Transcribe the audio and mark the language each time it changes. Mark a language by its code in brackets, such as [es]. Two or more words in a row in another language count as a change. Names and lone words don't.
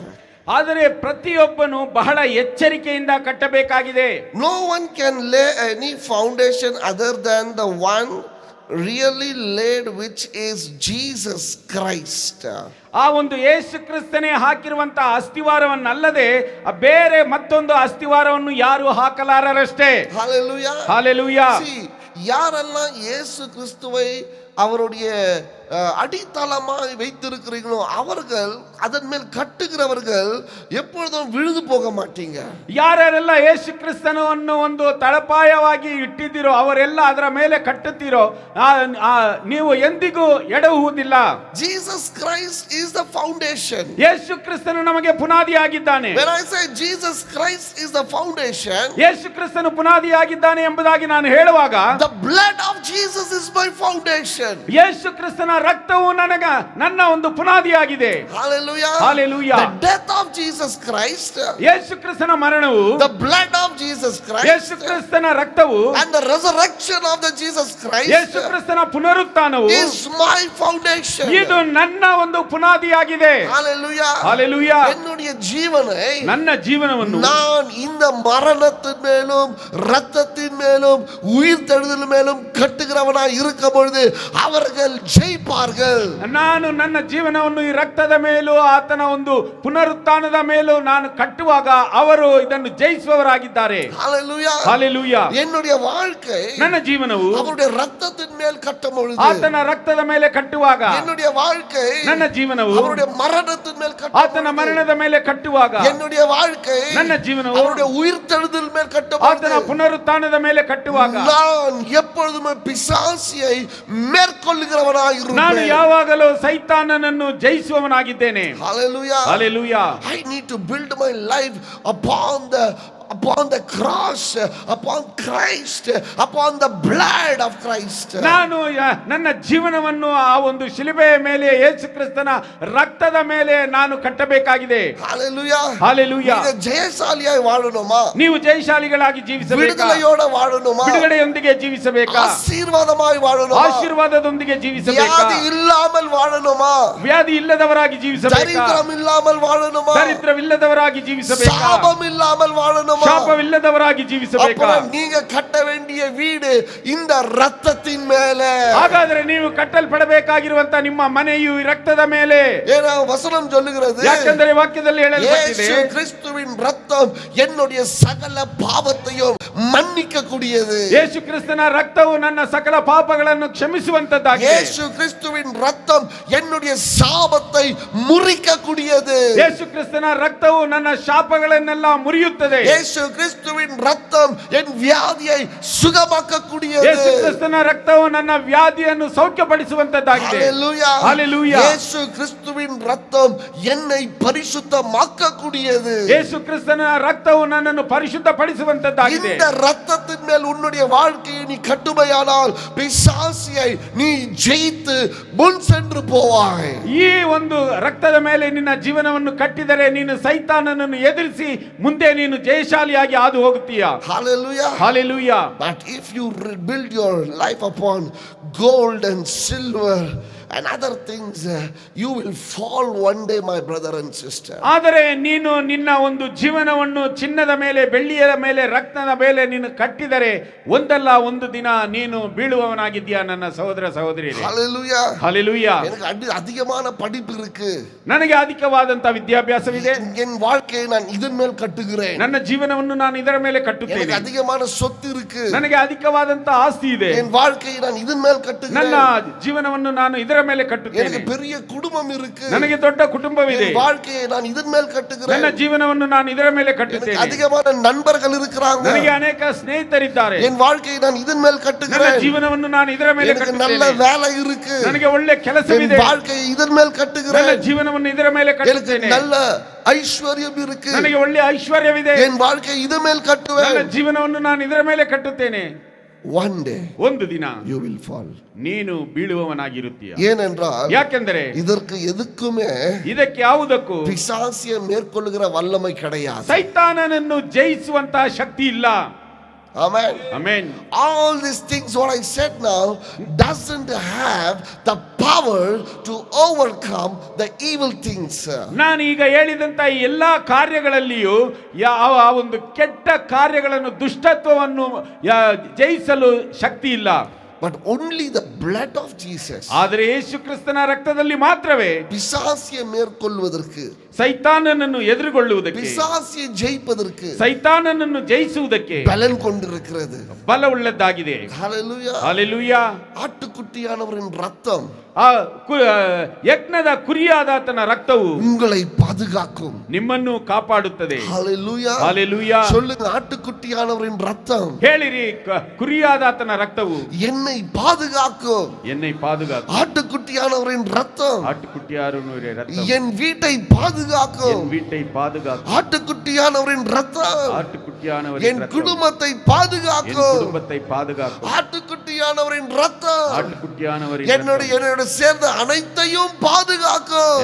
[kn] ಆದರೆ ಪ್ರತಿಯೊಬ್ಬನು ಬಹಳ ಎಚ್ಚರಿಕೆಯಿಂದ ಕಟ್ಟಬೇಕಾಗಿದೆ. [en] No one can lay any foundation other than the one really laid, which is Jesus Christ. [kn] ಆ ಒಂದು ಯೇಸು ಕ್ರಿಸ್ತನೇ ಹಾಕಿರುವಂತಹ ಅಸ್ತಿವಾರವನ್ನಲ್ಲದೆ ಬೇರೆ ಮತ್ತೊಂದು ಅಸ್ತಿವಾರವನ್ನು ಯಾರು ಹಾಕಲಾರರಷ್ಟೇ. [en] Hallelujah. Hallelujah. See, [ta] யாரெல்லாம் இயேசு கிறிஸ்துவை அவருடைய அடித்தளமாய் வைத்திருக்கிறீர்களோ அவர்கள் அதன் மேல் கட்டுகிறவர்கள் எப்பொழுதும் விழுந்து போக மாட்டீங்க. [kn] ಯಾರೆಲ್ಲ ಯೇಸು ಕ್ರಿಸ್ತನನ್ನು ಒಂದು ತಳಪಾಯವಾಗಿ ಇಟ್ಟಿದ್ದೀರೋ ಅವರೆಲ್ಲ ಅದರ ಮೇಲೆ ಕಟ್ಟುತ್ತೀರೋ ನೀವು ಎಂದಿಗೂ ಎಡವುವುದಿಲ್ಲ. [en] Jesus Christ is the foundation. [kn] ಯೇಸು ಕ್ರಿಸ್ತನು ನಮಗೆ ಪುನಾದಿಯಾಗಿದ್ದಾನೆ. [en] When I say Jesus Christ is the foundation, [kn] ಯೇಸು ಕ್ರಿಸ್ತನು ಪುನಾದಿಯಾಗಿದ್ದಾನೆ ಎಂಬುದಾಗಿ ನಾನು ಹೇಳುವಾಗ [en] the blood of Jesus is my foundation. [kn] ಯೇಸು ಕ್ರಿಸ್ತನ ರಕ್ತವು ನನ್ನ ಒಂದು ಪುನಾದಿಯಾಗಿದೆ. [en] Hallelujah. Hallelujah. The death of Jesus Christ, [kn] ಯೇಸು ಕ್ರಿಸ್ತನ ಮರಣವು, [en] the blood of Jesus Christ, [kn] ಯೇಸು ಕ್ರಿಸ್ತನ ರಕ್ತವು, [en] and the resurrection of the Jesus Christ, [kn] ಯೇಸು ಕ್ರಿಸ್ತನ ಪುನರುತ್ಥಾನವು [en] is my foundation. [kn] ಇದು ನನ್ನ ಒಂದು ಪುನಾದಿಯಾಗಿದೆ. [en] Hallelujah. Hallelujah. [ta] என்னுடைய ஜீவனை [kn] ನನ್ನ ಜೀವನವನ್ನು [ta] நான் இந்த மரணத்தின் மேலும் இரத்தத்தின் மேலும் உயிர் தெழுதல் மேலும் கட்டுகிறவனாய் இருக்கும் பொழுது அவர்கள் ஜெயிப்பார்கள். [kn] ನಾನು ನನ್ನ ಜೀವನವನ್ನು ಈ ರಕ್ತದ ಮೇಲೂ ಆತನ ಒಂದು ಪುನರುತ್ಥಾನದ ಮೇಲೂ ನಾನು ಕಟ್ಟುವಾಗ ಅವರು ಇದನ್ನು ಜಯಿಸುವವರಾಗಿದ್ದಾರೆ. [en] Hallelujah. Hallelujah. [ta] என்னுடைய வாழ்க்கை [kn] ನನ್ನ ಜೀವನವು [ta] அவருடைய ரத்தத்தின் மேல் கட்டும் பொழுது [kn] ಆತನ ರಕ್ತದ ಮೇಲೆ ಕಟ್ಟುವಾಗ, [ta] என்னுடைய வாழ்க்கை [kn] ನನ್ನ ಜೀವನವು [ta] அவருடைய மரணத்தின் மேல் கட்டும் [kn] ಆತನ ಮರಣದ ಮೇಲೆ ಕಟ್ಟುವಾಗ, [ta] என்னுடைய வாழ்க்கை [kn] ನನ್ನ ಜೀವನವು [ta] அவருடைய உயிர் தெழுதல் மேல் கட்டும் [kn] ಆತನ ಪುನರುತ್ಥಾನದ ಮೇಲೆ ಕಟ್ಟುವಾಗ [ta] நான் எப்பொழுதுமே பிசாசியை மேற்கொள்ளுகிறவனாய் இருப்பேன். [kn] ನಾನು ಯಾವಾಗಲೂ ಸೈತಾನನನ್ನು ಜಯಿಸುವವನಾಗಿದ್ದೇನೆ. [en] Hallelujah. Hallelujah. I need to build my life upon the cross, upon Christ, upon the blood of Christ. [kn] ನಾನು ನನ್ನ ಜೀವನವನ್ನು ಆ ಒಂದು ಶಿಲುಬೆಯ ಮೇಲೆ ಯೇಸು ಕ್ರಿಸ್ತನ ರಕ್ತದ ಮೇಲೆ ನಾನು ಕಟ್ಟಬೇಕಾಗಿದೆ. [en] Hallelujah. Hallelujah. [ta] நீங்க ஜெயசாலியாய் வாழணுமா? [kn] ನೀವು ಜಯಶಾಲಿಗಳಾಗಿ ಜೀವಿಸಬೇಕಾ? [ta] விடுதலையோட வாழணுமா? [kn] ಬಿಡುಗಡೆಯೊಂದಿಗೆ ಜೀವಿಸಬೇಕಾ? [ta] ஆசீர்வாதமாய் வாழணுமா? [kn] ಆಶೀರ್ವಾದದೊಂದಿಗೆ ಜೀವಿಸಬೇಕಾ? [ta] வியாதி இல்லாமல் வாழணுமா? [kn] ವ್ಯಾಧಿ ಇಲ್ಲದವರಾಗಿ ಜೀವಿಸಬೇಕಾ? [ta] தரித்திரம் இல்லாமல் வாழணுமா? [kn] ದರಿದ್ರವಿಲ್ಲದವರಾಗಿ ಜೀವಿಸಬೇಕಾ? [ta] சாபம் இல்லாமல் வாழணுமா? [kn] ಶಾಪವಿಲ್ಲದವರಾಗಿ ಜೀವಿಸಬೇಕಾ? [ta] அப்புறம் நீங்க கட்ட வேண்டிய வீடு இந்த ரத்தத்தின் மேலே. [kn] ಹಾಗಾದ್ರೆ ನೀವು ಕಟ್ಟಲ್ಪಡಬೇಕಾಗಿರುವಂತ ನಿಮ್ಮ ಮನೆಯು ಈ ರಕ್ತದ ಮೇಲೆ. [ta] ஏன்னா வசனம் சொல்லுகிறது, [kn] ಯಾಕಂದರೆ ವಾಕ್ಯದಲ್ಲಿ ಹೇಳಲ್ಪಟ್ಟಿದೆ, [ta] இயேசு கிறிஸ்துவின் ரத்தம் என்னுடைய சகல பாவத்தையும் மன்னிக்க கூடியது. [kn] ಯೇಸು ಕ್ರಿಸ್ತನ ರಕ್ತವು ನನ್ನ ಸಕಲ ಪಾಪಗಳನ್ನು ಕ್ಷಮಿಸುವಂತದ್ದಾಗಿದೆ. [ta] இயேசு கிறிஸ்துவின் ரத்தம் என்னுடைய சாபத்தை முறிக்க கூடியது. [kn] ಯೇಸು ಕ್ರಿಸ್ತನ ರಕ್ತವು ನನ್ನ ಶಾಪಗಳನ್ನೆಲ್ಲ ಮುರಿಯುತ್ತದೆ. [ta] இயேசு கிறிஸ்துவின் ரத்தம் என் வியாதியை சுகமாக்க கூடியது. [kn] ಯೇಸು ಕ್ರಿಸ್ತನ ರಕ್ತವು ನನ್ನ ವ್ಯಾಧಿಯನ್ನು ಸೌಖ್ಯಪಡಿಸುವಂತದ್ದಾಗಿದೆ. [en] ஹalleluya. ஹalleluya. [ta] இயேசு கிறிஸ்துவின் ரத்தம் என்னை பரிசுத்தமாக்க கூடியது. [kn] ಯೇಸು ಕ್ರಿಸ್ತನ ರಕ್ತವು ನನ್ನನ್ನು ಪರಿಶುದ್ಧಪಡಿಸುವಂತದ್ದಾಗಿದೆ. [ta] இந்த ரத்தத்தின் மேல் உன்னுடைய வாழ்க்கையை நீ கட்டுமையானால் பிசாசியை நீ ஜெயித்து முன் சென்று போவாய். [kn] ಈ ಒಂದು ರಕ್ತದ ಮೇಲೆ ನಿನ್ನ ಜೀವನವನ್ನು ಕಟ್ಟಿದರೆ ನೀನು ಸೈತಾನನನ್ನು ಎದುರಿಸಿ ಮುಂದೆ ನೀನು ಜಯಶಾಲಿಯಾಗಿ ಹಾದು ಹೋಗುತ್ತೀಯಾ. [en] Hallelujah. Hallelujah. But if you build your life upon gold and silver and other things, you will fall one day, my brother and sister. [kn] ಆದರೆ ನೀನು ನಿನ್ನ ಒಂದು ಜೀವನವನ್ನು ಚಿನ್ನದ ಮೇಲೆ, ಬೆಳ್ಳಿಯ ಮೇಲೆ, ರತ್ನದ ಮೇಲೆ ನೀನು ಕಟ್ಟಿದರೆ ಒಂದಲ್ಲ ಒಂದು ದಿನ ನೀನು ಬೀಳುವವನಾಗಿದ್ದೀಯಾ ನನ್ನ ಸಹೋದರ ಸಹೋದರಿಯರೇ. [en] Hallelujah. Hallelujah. [ta] எனக்கு அதிகமான படிப்பு இருக்கு, [kn] ನನಗೆ ಅಧಿಕವಾದಂತ ವಿದ್ಯಾಭ್ಯಾಸವಿದೆ, [ta] என் வாழ்க்கையை நான் இதன் மேல் கட்டுகிறேன். [kn] ನನ್ನ ಜೀವನವನ್ನು ನಾನು ಇದರ ಮೇಲೆ [ta] எனக்கு [kn] ಕಟ್ಟುತ್ತೇನೆ, [ta] அதிகமான சொத்து இருக்கு, [kn] ನನಗೆ ಅಧಿಕವಾದಂತ ಆಸ್ತಿ ಇದೆ, [ta] என் வாழ்க்கையை நான் இதன் மேல் [kn] ನನ್ನ [ta] கட்டுகிறேன். [kn] ಜೀವನವನ್ನು ನಾನು ಇದರ ಮೇಲೆ ಕಟ್ಟುತ್ತೇನೆ, [ta] எனக்கு பெரிய குடும்பம் இருக்கு, [kn] ನನಗೆ ದೊಡ್ಡ ಕುಟುಂಬವಿದೆ, [ta] என் வாழ்க்கையை நான் இதன் மேல் கட்டுகிறேன். [kn] ನನ್ನ ಜೀವನವನ್ನು ನಾನು ಇದರ ಮೇಲೆ [ta] எனக்கு [kn] ಕಟ್ಟುತ್ತೇನೆ, [ta] அதிகமான நண்பர்கள் இருக்கிறாங்க, [kn] ನನಗೆ ಅನೇಕ ಸ್ನೇಹಿತರಿದ್ದಾರೆ, [ta] என் வாழ்க்கையை நான் இதன் மேல் [kn] ನನ್ನ [ta] கட்டுகிறேன். [kn] ಜೀವನವನ್ನು ನಾನು ಇದರ ಮೇಲೆ [ta] எனக்கு நல்ல [kn] ಕಟ್ಟುತ್ತೇನೆ, [ta] வேலை இருக்கு, [kn] ನನಗೆ ಒಳ್ಳೆ [ta] என் [kn] ಕೆಲಸವಿದೆ, [ta] வாழ்க்கையை இதன் மேல் [kn] ನನ್ನ [ta] கட்டுகிறேன். [kn] ಜೀವನವನ್ನು ಇದರ ಮೇಲೆ [ta] எனக்கு [kn] ಕಟ್ಟುತ್ತೇನೆ, [ta] நல்ல ஐஸ்வர்யம் இருக்கு, [kn] ನನಗೆ ಒಳ್ಳೆ ಐಶ್ವರ್ಯವಿದೆ, [ta] என் வாழ்க்கையை இதன் மேல் [kn] ನನ್ನ [ta] கட்டுவேன். [kn] ಜೀವನವನ್ನು ನಾನು ಇದರ ಮೇಲೆ ಕಟ್ಟುತ್ತೇನೆ. [en] One day [kn] ಒಂದು ದಿನ [en] you will fall. [kn] ನೀನು ಬೀಳುವವನಾಗಿರುತ್ತೀಯ. [ta] ஏனென்றால் [kn] ಯಾಕೆಂದರೆ [ta] இதற்கு எதுக்குமே [kn] ಇದಕ್ಕೆ ಯಾವುದಕ್ಕೂ [ta] பிசாசியை மேற்கொள்ளுகிற வல்லமை கிடையாது. [kn] ಸೈತಾನನನ್ನು ಜಯಿಸುವಂತಹ ಶಕ್ತಿ ಇಲ್ಲ. [en] Amen. [kn] ಆಮೆನ್. [en] All these things what I said now doesn't have the power to overcome the evil things. [kn] ನಾನು ಈಗ ಹೇಳಿದಂತ ಎಲ್ಲಾ ಕಾರ್ಯಗಳಲ್ಲಿಯೂ ಯಾವ ಒಂದು ಕೆಟ್ಟ ಕಾರ್ಯಗಳನ್ನು, ದುಷ್ಟತ್ವವನ್ನು ಜಯಿಸಲು ಶಕ್ತಿ ಇಲ್ಲ. [en] But only the blood of Jesus. [kn] ಆದರೆ ಯೇಸು ಕ್ರಿಸ್ತನ ರಕ್ತದಲ್ಲಿ ಮಾತ್ರವೇ [ta] பிசாசியை மேற்கொள்வதற்கு, [kn] ಸೈತಾನನನ್ನು ಎದುರುಗೊಳ್ಳುವುದಕ್ಕೆ, [ta] பிசாசியை ஜெயிப்பதற்கு [kn] ಸೈತಾನನನ್ನು ಜಯಿಸುವುದಕ್ಕೆ [ta] பலன் கொண்டிருக்கிறது. [kn] ಬಲವುಳ್ಳದ್ದಾಗಿದೆ. [en] Hallelujah. [kn] ಹಲ್ಲೆಲೂಯಾ. [ta] ஆட்டுக்குட்டியானவரின் ரத்தம் [kn] ಆ ಯಜ್ಞದ ಕುರಿಯಾದಾತನ ರಕ್ತವು [ta] உங்களை பாதுகாக்கும், [kn] ನಿಮ್ಮನ್ನು ಕಾಪಾಡುತ್ತದೆ. [en] Hallelujah. [kn] ಹಲ್ಲೆಲೂಯಾ. [ta] சொல்லுங்க, ಆட்டுக்குட்டியானவரின் ரத்தம் [kn] ಹೇಳಿರಿ, ಕುರಿಯಾದಾತನ ರಕ್ತವು [ta] என்னை பாதுகாக்கும். என்னை பாதுகாக்கு. ஆட்டுக்குட்டியானவரின் ரத்தம் ஆட்டுக்குட்டியாருனுடைய ரத்தம் என் வீட்டை பாதுகாக்கும். என் வீட்டை பாதுகாக்கும். ஆட்டுக்குட்டியானவரின் ரத்தம் ஆட்டுக்குட்டியானவரின் என் ரத்தம் குடும்பத்தை என் பாதுகாக்கும். குடும்பத்தை பாதுகாக்கும். ஆட்டுக்குட்டியானவரின் ரத்தம் ஆட்டுக்குட்டியானவரின் என்னோட சேர்ந்த அனைத்தையும் பாதுகாக்கும்.